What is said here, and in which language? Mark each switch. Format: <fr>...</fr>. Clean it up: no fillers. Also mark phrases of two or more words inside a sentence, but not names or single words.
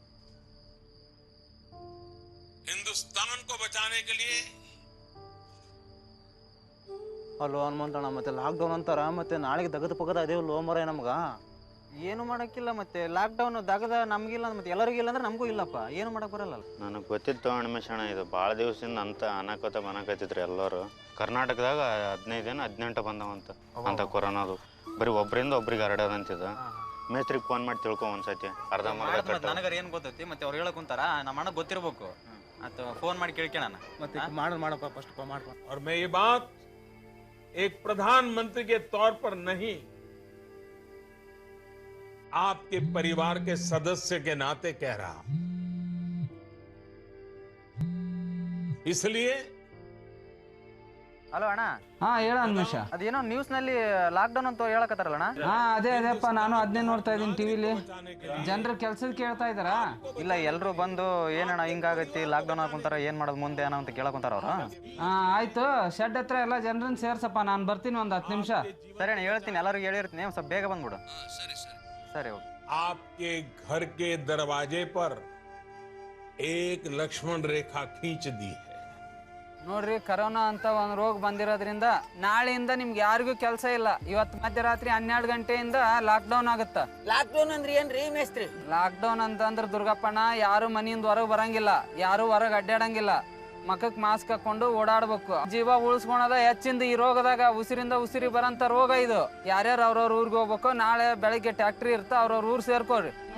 <hi>हिंदुस्तान को बचाने के लिए</hi> <kn>ಅಲ್ಲೋ ಹನುಮಂತಣ್ಣ ಮತ್ತೆ ಲಾಕ್ಡೌನ್ ಅಂತಾರ ಮತ್ತೆ ನಾಳೆಗೆ ದಗದ ಪಗದ ಅದೇವು ಲೋ ಮರ ನಮ್ಗ ಏನು ಮಾಡಕ್ಕಿಲ್ಲ ಮತ್ತೆ ಲಾಕ್ಡೌನ್ ದಗದ ನಮ್ಗಿಲ್ಲ ಮತ್ತೆ ಎಲ್ಲರಿಗಿಲ್ಲ ಅಂದ್ರೆ ನಮಗೂ ಇಲ್ಲಪ್ಪ ಏನು ಮಾಡಕ್ ಬರಲ್ಲ ನನಗೆ ಗೊತ್ತಿತ್ತು ಅಣ್ಮೇಶಣ ಇದು ಭಾಳ ದಿವಸದಿಂದ ಅಂತ ಅನ್ನಕತ್ತಿದ್ರು ಎಲ್ಲರೂ ಕರ್ನಾಟಕದಾಗ 15 ದಿನ 18 ಬಂದವಂತ ಅಂತ ಕೊರೋನಾದು ಬರೀ ಒಬ್ಬರಿಂದ ಒಬ್ರಿಗೆ ಹರಡೋದಂತಿದ ಮೇಸ್ತ್ರಿಗೆ ಫೋನ್ ಮಾಡಿ ತಿಳ್ಕೊ ಒಂದ್ಸತಿ ಅರ್ಧ ನನಗರ ಏನು ಗೊತ್ತೈತಿ ಮತ್ತೆ ಅವ್ರು ಹೇಳಕ್ ಕುಂತಾರ ನಮ್ಮ ಅಣ್ಣ ಗೊತ್ತಿರ್ಬೇಕು ಅಥವಾ ಫೋನ್ ಮಾಡಿ ಕೇಳ್ಕೊಳ್ಳೋಣ ಮತ್ತೆ ಮಾಡಪ್ಪ ಫಸ್ಟ್ ಮಾಡ್ಕೊ</kn> <hi>और मैं ये बात एक प्रधानमंत्री के तौर पर नहीं आपके परिवार के सदस्य के नाते कह रहा हूं इसलिए</hi> <kn>ಹಲೋ ಅಣ್ಣ ಹಾ ಹೇಳ ಅನ್ಮೇಶ ಅದೇನೋ ನ್ಯೂಸ್ ನಲ್ಲಿ ಲಾಕ್ಡೌನ್ ಅಂತ ಹೇಳಕತ್ತಾರಲ್ಲ ಅಣ್ಣ ಹಾ ಅದೇಪ್ಪ ನಾನು ಅದನ್ನೇ ನೋಡ್ತಾ ಇದ್ದೀನಿ ಟಿವಿಲಿ ಜನರ ಕೆಲ್ಸದ ಕೇಳ್ತಾ ಇದಾರಾ ಇಲ್ಲ ಎಲ್ರು ಬಂದು ಏನಣ್ಣ ಹಿಂಗಾಗೈತಿ ಲಾಕ್ಡೌನ್ ಹಾಕೊಂತಾರ ಏನ್ ಮಾಡೋದು ಮುಂದೆ ಏನೋ ಅಂತ ಕೇಳಕೊಂತಾರ ಅವ್ರು ಹಾ ಆಯ್ತು ಶೆಡ್ ಹತ್ರ ಎಲ್ಲ ಜನರನ್ನ ಸೇರ್ಸಪ್ಪ ನಾನು ಬರ್ತೀನಿ ಒಂದು 10 ನಿಮಿಷ ಸರಿ ಅಣ್ಣ ಹೇಳ್ತೀನಿ ಎಲ್ಲರಿಗೂ ಹೇಳಿರ್ತೀನಿ ಸ್ವಲ್ಪ ಬೇಗ ಬಂದ್ಬಿಡು ಸರಿ</kn> <hi>आपके घर के दरवाजे पर एक लक्ष्मण रेखा खींच दी है</hi> <kn>ನೋಡ್ರಿ ಕರೋನಾ ಅಂತ ಒಂದು ರೋಗ ಬಂದಿರೋದ್ರಿಂದ ನಾಳೆಯಿಂದ ನಿಮ್ಗೆ ಯಾರಿಗೂ ಕೆಲಸ ಇಲ್ಲ ಇವತ್ತು ಮಧ್ಯರಾತ್ರಿ 12 ಗಂಟೆಯಿಂದ ಲಾಕ್ಡೌನ್ ಆಗುತ್ತಾ ಲಾಕ್ಡೌನ್ ಅಂದ್ರೆ ಏನ್ರಿ ಮೇಸ್ತ್ರಿ ಲಾಕ್ಡೌನ್ ಅಂತಂದ್ರೆ ದುರ್ಗಪ್ಪಣ್ಣ ಯಾರು ಮನೆಯಿಂದ ಹೊರಗೆ ಬರಂಗಿಲ್ಲ ಯಾರು ಹೊರಗೆ ಅಡ್ಡಾಡಂಗಿಲ್ಲ ಮಕ್ಕಕ್ಕೆ ಮಾಸ್ಕ್ ಹಾಕೊಂಡು ಓಡಾಡ್ಬೇಕು ಜೀವ ಉಳಿಸ್ಕೊಳದ ಹೆಚ್ಚಿಂದ ಈ ರೋಗದಾಗ ಉಸಿರಿಂದ ಉಸಿರಿ ಬರಂತ ರೋಗ ಇದು ಯಾರ್ಯಾರು ಅವ್ರವ್ರ ಊರಿಗೆ ಹೋಗ್ಬೇಕು ನಾಳೆ ಬೆಳಗ್ಗೆ ಟ್ಯಾಕ್ಟ್ರಿ ಇರ್ತಾ ಅವ್ರವ್ರ ಊರ್ ಸೇರ್ಕೋರಿ</kn>